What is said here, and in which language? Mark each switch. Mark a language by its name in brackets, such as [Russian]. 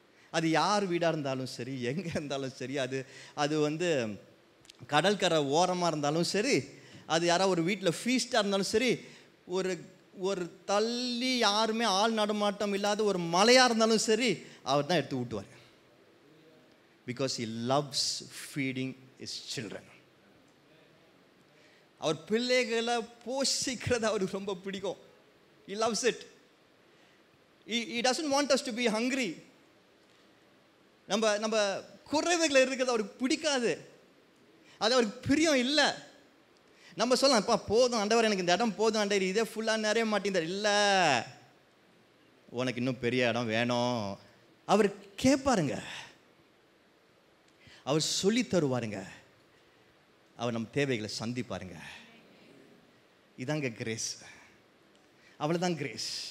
[Tamil] அது யார் வீடாக இருந்தாலும் சரி, எங்கே இருந்தாலும் சரி, அது வந்து கடற்கரை ஓரமாக இருந்தாலும் சரி, அது யாராவது ஒரு வீட்டில் ஃபீஸ்டாக இருந்தாலும் சரி, ஒரு தள்ளி யாருமே ஆள் நடமாட்டம் இல்லாத ஒரு மலையாக இருந்தாலும் சரி, அவர் தான் எடுத்து ஊட்டுவார். [English] Because he loves feeding his children. [Tamil] அவர் பிள்ளைகளை போஷிக்கிறது அவருக்கு ரொம்ப பிடிக்கும். [English] He loves it. He doesn't want us to be hungry. [Tamil] நம்ம குறைவுகள் இருக்கிறது அவருக்கு பிடிக்காது. அது அவருக்கு பிரியம் இல்லை. நம்ம சொல்லலாம், அப்பா போதும் ஆண்டவர், எனக்கு இந்த இடம் போதும் ஆண்டவர், இதே ஃபுல்லாக நிறைய மாட்டேங்குது. இல்லை, உனக்கு இன்னும் பெரிய இடம் வேணும். அவர் கேட்பாருங்க, அவர் சொல்லி தருவாருங்க, அவர் நம்ம தேவைகளை சந்திப்பாருங்க. இதாங்க கிரேஸ். அவ்வளோதான் கிரேஸ்.